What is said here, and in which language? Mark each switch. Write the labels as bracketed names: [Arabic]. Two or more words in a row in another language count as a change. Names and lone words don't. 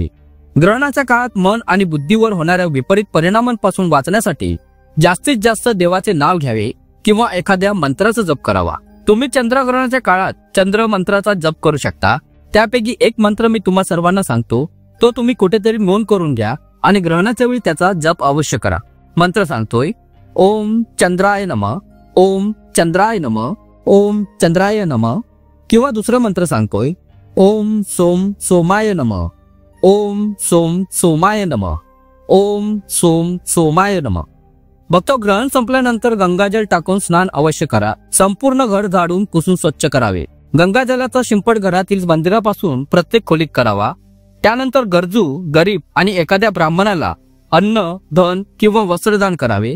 [Marathi] ग्रहणाच्या काळात मन आणि बुद्धीवर होणाऱ्या विपरीत परिणामांपासून वाचण्यासाठी जास्तीत जास्त देवाचे नाव घ्यावे किंवा एखाद्या मंत्राचा जप करावा. तुम्ही चंद्रग्रहणाच्या काळात चंद्र मंत्राचा जप करू शकता. त्यापैकी एक मंत्र मी तुम्हा सर्वांना सांगतो, तो तुम्ही कुठेतरी नोंद करून घ्या आणि ग्रहणाच्या वेळी त्याचा जप अवश्य करा. मंत्र सांगतोय, [Sanskrit] ओम चंद्राय नमः, ओम चंद्राय नमः, ओम चंद्राय नमः. [Marathi] किंवा दुसरा मंत्र सांगतोय, [Sanskrit] ओम सोम सोमाय नमः, ओम सोम सोमाय नमः, ओम सोम सोमाय नमः. [Marathi] बघतो ग्रहण संपल्यानंतर गंगाजल टाकून स्नान अवश्य करा. संपूर्ण घर झाडून पुसून स्वच्छ करावे. गंगाजलाचा शिंपड घरातील मंदिरापासून प्रत्येक खोलीत करावा. त्यानंतर गरजू, गरीब आणि एखाद्या ब्राह्मणाला अन्न, धन किंवा वस्त्रदान करावे.